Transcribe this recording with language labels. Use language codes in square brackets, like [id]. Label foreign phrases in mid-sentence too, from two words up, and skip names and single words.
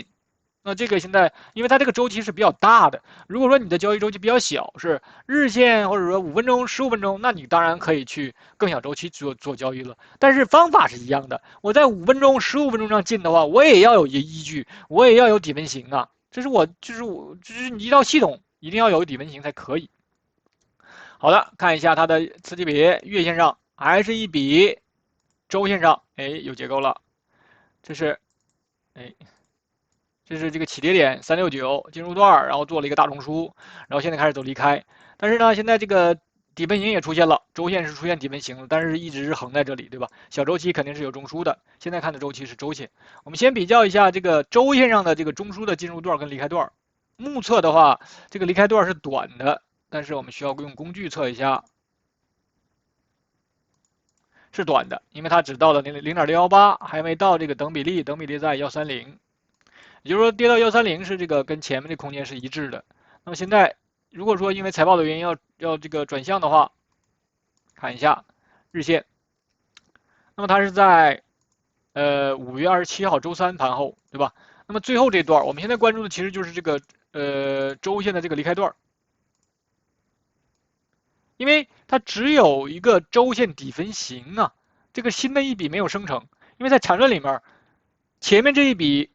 [zh] 那這個現在，因為它這個週期是比較大的，如果說你的交易週期比較小，是日線或者說5分鐘、15分鐘，那你當然可以去更小週期做交易了。但是方法是一樣的，我在5分鐘、15分鐘上進的話，我也要有依據，我也要有底分型啊。這是你一套系統一定要有底分型才可以。好的，看一下它的次級別，月線上還是一筆，週線上，哎，有結構了，這是，哎。這是這個起跌點369進入段，然後做了一個大中樞，然後現在開始走離開。但是呢，現在這個底分型也出現了，週線是出現底分型了，但是一直是橫在這裡，對吧？小週期肯定是有中樞的。現在看的週期是週線。我們先比較一下這個週線上的這個中樞的進入段跟離開段。目測的話，這個離開段是短的，但是我們需要用工具測一下，是短的，因為它只到了0.618，還沒到這個等比例，等比例在130。也就是說，跌到130是這個跟前面的空間是一致的。那麼現在，如果說因為財報的原因要這個轉向的話，看一下日線。那麼它是在5月27號週三盤後，對吧？那麼最後這段，我們現在關注的其實就是這個週線的這個離開段，因為它只有一個週線底分型啊，這個新的一筆沒有生成，因為在纏論裡面，前面這一筆。